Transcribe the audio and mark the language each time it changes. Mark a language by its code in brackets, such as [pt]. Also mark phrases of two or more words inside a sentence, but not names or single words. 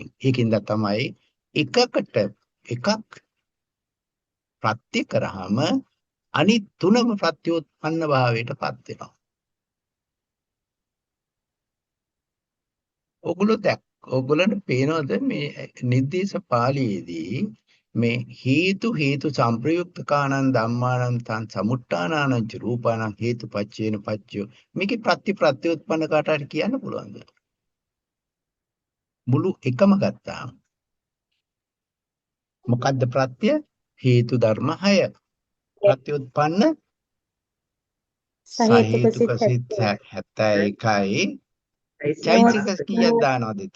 [si] ඒකින්ද තමයි එකක් ප්‍රත්‍ය කරාම අනිත් තුනම ප්‍රත්‍යෝත්පන්න භාවයටපත් වෙනවා. ඔගොල්ලන්ට පේනවද මේ නිर्देश පාළියේදී මේ [pi] හේතු සංප්‍රයුක්තකානං ධම්මානං තං සමුට්ඨානානං ච රූපානං හේතුපච්චේන පච්චයෝ [si] මේකේ ප්‍රත්‍යඋත්පන්න කාට හරි කියන්න පුළුවන්ද? මුළු එකම ගත්තාම මොකද්ද ප්‍රත්‍ය? හේතු ධර්ම 6 ප්‍රත්‍යඋත්පන්න සහේතුක සිත් 71යි චෛතසික කීයක් දානවද එතන?